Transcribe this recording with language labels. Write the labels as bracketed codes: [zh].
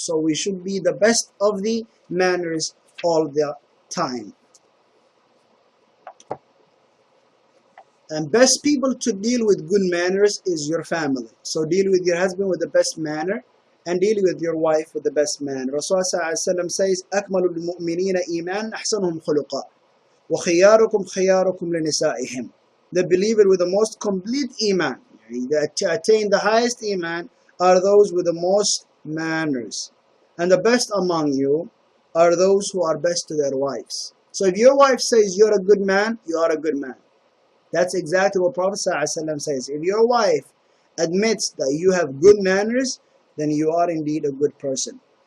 [en] So we should be the best of the manners all the time. And best people to deal with good manners is your family. So deal with your husband with the best manner and deal with your wife with the best manner. Rasulullah says, [ar] أَكْمَلُ الْمُؤْمِنِينَ إِيمَانًا أَحْسَنُهُمْ خُلُقًا وَخِيَارُكُمْ خِيَارُكُمْ لِنِسَائِهِمْ. [en] The believer with the most complete iman, that attain the highest iman, are those with the most manners. And the best among you are those who are best to their wives. So if your wife says you're a good man, you are a good man. That's exactly what Prophet ﷺ says. If your wife admits that you have good manners, then you are indeed a good person.